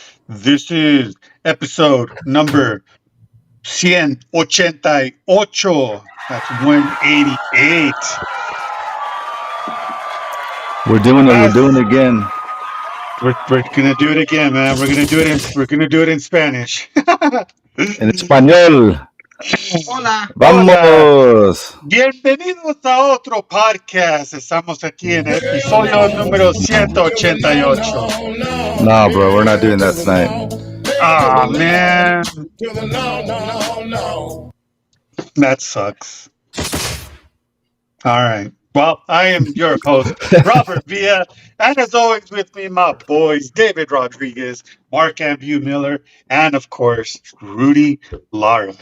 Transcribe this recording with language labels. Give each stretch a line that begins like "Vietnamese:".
English: This is episode number 188. That's 188. We're doing it. We're doing it again. We're gonna do it again, man. We're gonna do it in Spanish.
Spanish: En español. Hola. Vamos. Bienvenidos a otro podcast. Estamos aquí en el episodio número 188.
English: No, bro, we're not doing that tonight. Ah, man. That sucks. All right. Well, I am your host, Robert Villa, and as always with me, my boys, David Rodriguez, Mark Ambu Miller, and of course, Rudy Lara.